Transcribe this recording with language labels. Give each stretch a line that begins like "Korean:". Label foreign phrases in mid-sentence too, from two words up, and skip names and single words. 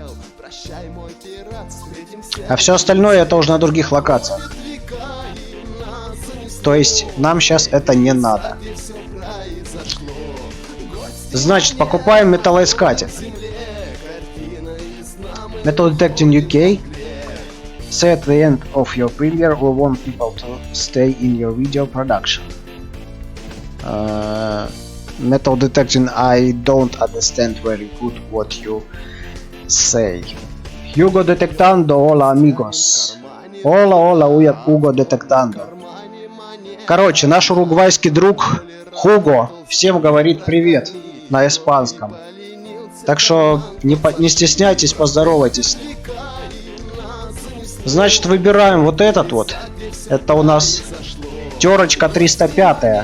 Russian: А все остальное это уже на других локациях. То есть нам сейчас это не надо. Значит, покупаем металлоискатель. Metal Detecting UK.
English: Say at the end of your premiere, we want people to stay in your video production. Metal Detecting, I don't understand very good what you say.
Spanish: Hugo Detectando, hola amigos. Hola, hola, Hugo Detectando.
Russian: Короче, наш уругвайский друг Хуго всем говорит привет на испанском. Так что не стесняйтесь, поздоровайтесь. Значит, выбираем вот этот вот. Это у нас терочка 305.